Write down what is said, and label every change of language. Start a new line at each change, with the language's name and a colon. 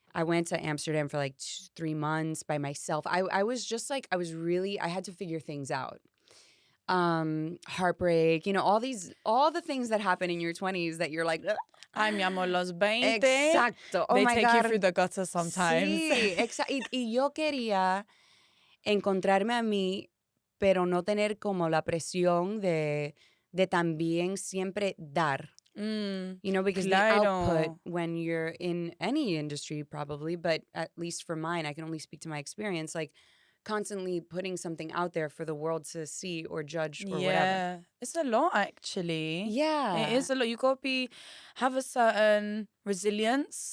English: I went to Amsterdam for like 3 months by myself. I was just like, I had to figure things out. Heartbreak, you know, all the things that happen in your 20s that you're like,
Spanish: ay, mi amor, los 20. Exacto. Oh
English: they my take God. you through the gutter sometimes.
Spanish: Sí, exacto. Y yo quería encontrarme a mí, pero no tener como la presión de también siempre dar.
English: You know, because the output when you're in any industry probably, but at least for mine, I can only speak to my experience, like constantly putting something out there for the world to see or judge or whatever. It's a lot actually. Yeah. It is a lot. You got to have a certain resilience.